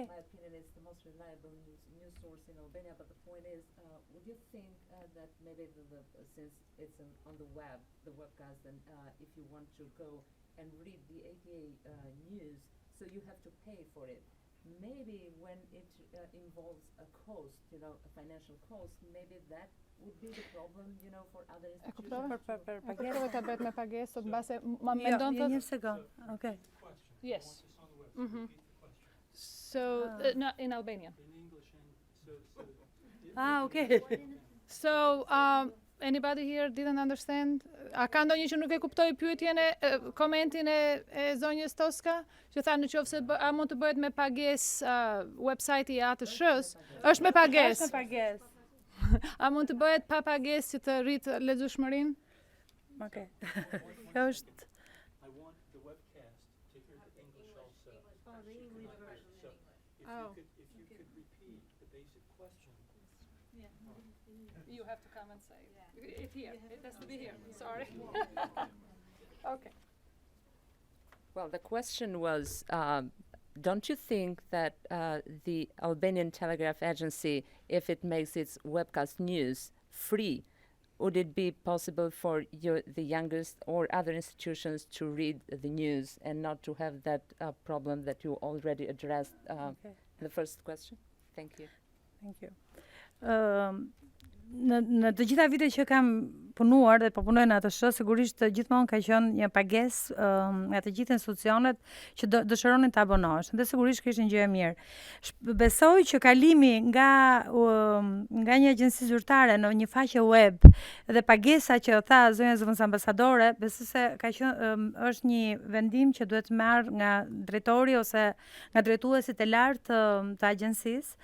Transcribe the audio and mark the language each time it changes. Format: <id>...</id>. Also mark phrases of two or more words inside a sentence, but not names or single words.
<en>My opinion is the most reliable news source in Albania, but the point is, would you think that maybe since it's on the web, the webcast, and if you want to go and read the ATA news, so you have to pay for it. Maybe when it involves a cost, a financial cost, maybe that would be the problem, for other institutions.</en> <sq>Kuptova ta bëhet me pagesë, sot mbase mendon thotë. Një sekond.</sq> <en>Okay. Yes. So no, in Albania. In English and Okay. So anybody here didn't understand?</en> <sq>A ka ndonjë që nuk e kuptoi pyetjen komentin e zonjës Toska? Që tha nëse a mund të bëhet me pagesë website I ATSH-s? Është me pagesë. Është me pagesë. A mund të bëhet pa pagesë që të rrit lexueshmërinë? Okay. Kjo është</sq> <en>I want the webcast to hear the English also. Oh. If you could repeat the basic question. You have to come and say it here. It has to be here. Sorry. Okay. Well, the question was, don't you think that the Albanian Telegraphic Agency, if it makes its webcast news free, would it be possible for the youngest or other institutions to read the news and not to have that problem that you already addressed in the first question? Thank you. Thank you.</en> <sq>Në të gjitha vitet që kam punuar dhe po punoj në ATSH, sigurisht gjithmonë ka qenë një pagesë nga të gjithë institucionet që dëshironin të abonohesh. Dhe sigurisht që ishte një gjë e mirë. Besoj që kalimi nga një agjenci zyrtare në një faqe web dhe pagesa që tha zonja zëvendëse ambasadore, besoj se ka qenë është një vendim që duhet marrë nga drejtori ose nga drejtuesit e lartë të agjencisë.</sq>